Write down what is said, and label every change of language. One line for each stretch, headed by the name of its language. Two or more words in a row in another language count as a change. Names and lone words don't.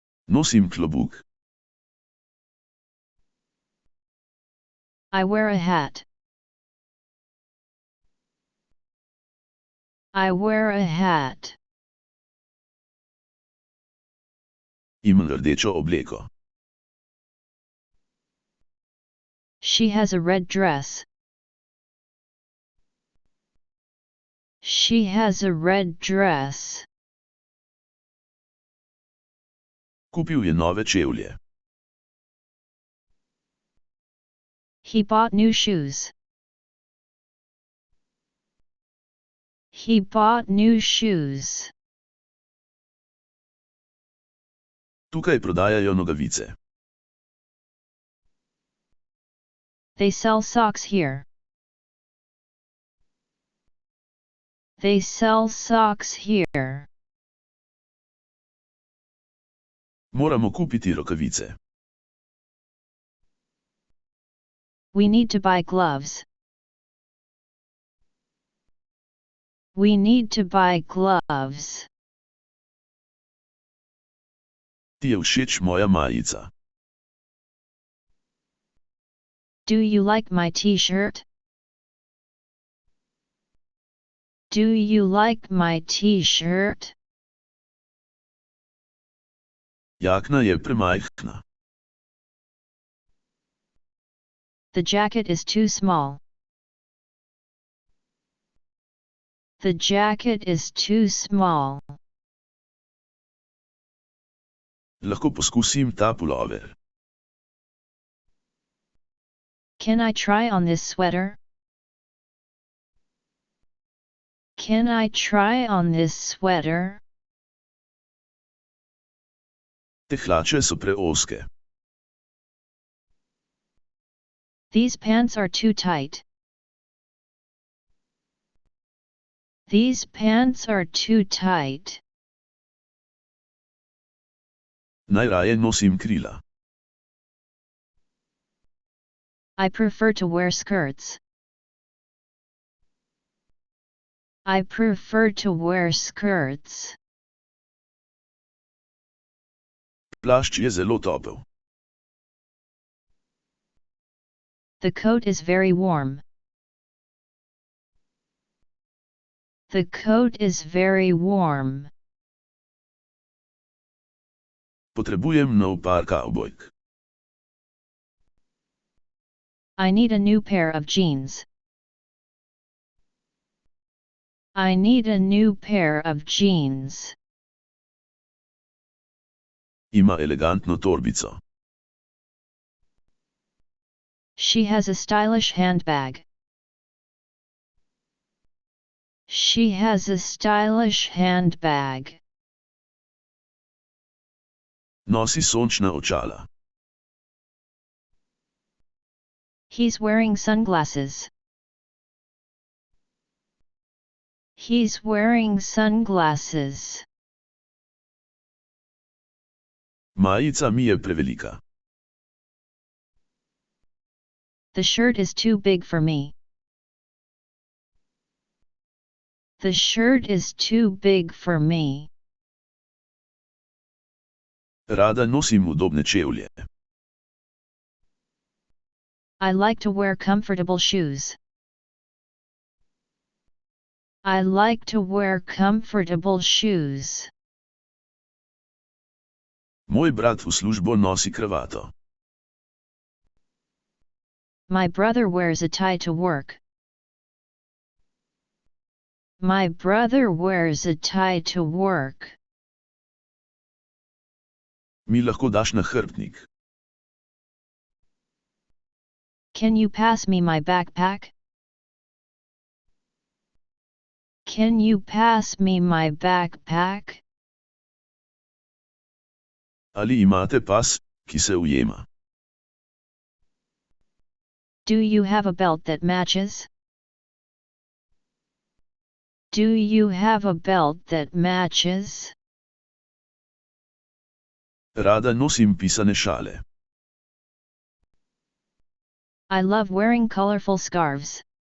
Slovenian: Nosim klobuk.
English: I wear a hat. I wear a hat.
Slovenian: Imam rdečo obleko.
English: She has a red dress. She has a red dress.
Slovenian: Kupil je nove čevlje.
English: He bought new shoes. He bought new shoes.
Slovenian: Tukaj prodajajo nogavice.
English: They sell socks here. They sell socks here.
Slovenian: Moramo kupiti rokavice.
English: We need to buy gloves. We need to buy gloves.
Slovenian: Ti je všeč moja majica.
English: Do you like my t-shirt? Do you like my t-shirt?
Slovenian: Jakna je premajhna.
English: The jacket is too small. The jacket is too small.
Slovenian: Lahko poskusim ta pulover.
English: Can I try on this sweater? Can I try on this sweater?
Slovenian: Te hlače so preozke.
English: These pants are too tight. These pants are too tight.
Slovenian: Najraje nosim krila.
English: I prefer to wear skirts. I prefer to wear skirts.
Slovenian: Plašč je zelo topel.
English: The coat is very warm. The coat is very warm.
Slovenian: Potrebujem nov par kavbojk.
English: I need a new pair of jeans. I need a new pair of jeans.
Slovenian: Ima elegantno torbico.
English: She has a stylish handbag. She has a stylish handbag.
Slovenian: Nosi sončna očala.
English: He's wearing sunglasses. He's wearing sunglasses.
Slovenian: Majica mi je prevelika.
English: The shirt is too big for me. The shirt is too big for me.
Slovenian: Rada nosim udobne čevlje.
English: I like to wear comfortable shoes. I like to wear comfortable shoes.
Slovenian: Moj brat v službo nosi kravato.
English: My brother wears a tie to work. My brother wears a tie to work.
Slovenian: Mi lahko daš nahrbtnik.
English: Can you pass me my backpack? Can you pass me my backpack?
Slovenian: Ali imate pas, ki se ujema?
English: Do you have a belt that matches? Do you have a belt that matches?
Slovenian: Rada nosim pisane šale.
English: I love wearing colorful scarves.